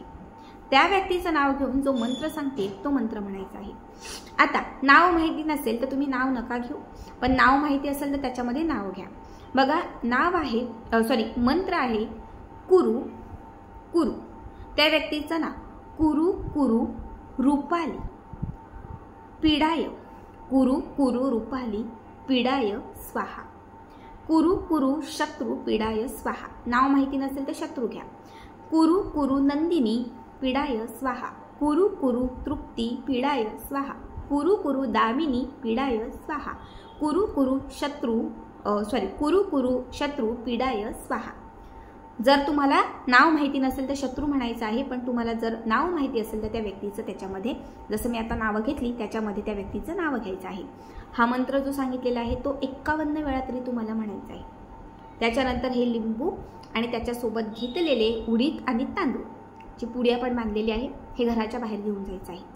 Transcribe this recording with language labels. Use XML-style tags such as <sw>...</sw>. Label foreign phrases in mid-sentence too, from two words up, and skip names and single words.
<mr>त्या व्यक्तीचं नाव घेऊन जो मंत्र सांगते तो मंत्र म्हणायचा आहे। आता नाव माहिती नसेल तर तुम्ही नाव नका घेऊ, पण नाव माहिती असेल तर त्याच्यामध्ये नाव घ्या। बघा, मंत्र आहे</mr> <sa>कुरु कुरु,</sa> <mr>त्या व्यक्तीचं नाव</mr> <sa>कुरु कुरु रूपाली पीडाय, कुरु कुरु रूपाली पीडाय स्वाहा, कुरु कुरु शत्रु पीडाय स्वाहा.</sa> <mr>नाव माहिती नसेल तर शत्रू घ्या.</mr> <sa>कुरु कुरु नंदिनी पीडाय स्वाहा. कुरु कुरु तृप्ती पीडाय स्वाहा. कुरु कुरु दामिनी पीडाय स्वाहा. कुरु कुरु शत्रु पीडाय स्वाहा.</sa> <mr>जर तुम्हाला नाव माहिती नसेल तर शत्रू म्हणायचं आहे, पण तुम्हाला जर नाव माहिती असेल तर त्या व्यक्तीचं त्याच्यामध्ये, जसं मी आता नावं घेतली त्याच्यामध्ये त्या व्यक्तीचं नाव घ्यायचं आहे. हा मंत्र जो सांगितलेला आहे तो 51 वेळा तरी तुम्हाला म्हणायचा आहे. त्याच्यानंतर हे लिंबू आणि त्याच्यासोबत घेतलेले उडीद आणि तांदूळ जी पुडी आपण बांधलेली आहे हे घराच्या बाहेर घेऊन जायचं आहे.</mr>